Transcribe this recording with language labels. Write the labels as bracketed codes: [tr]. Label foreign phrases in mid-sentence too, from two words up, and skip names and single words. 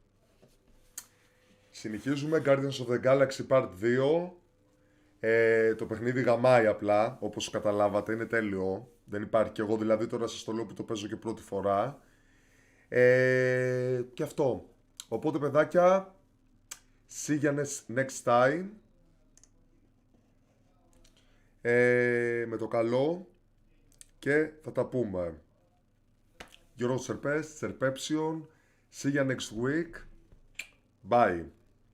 [el] Συνεχίζουμε Guardians of the Galaxy Part 2. Το παιχνίδι γαμάει απλά, όπως καταλάβατε, είναι τέλειο. Δεν υπάρχει, και εγώ δηλαδή τώρα σας το λέω που το παίζω και πρώτη φορά. Και αυτό. Οπότε, παιδάκια, [en] see you next time. [el] Με το καλό. Και θα τα πούμε. [en] Your Tserpeption. See you next week. Bye.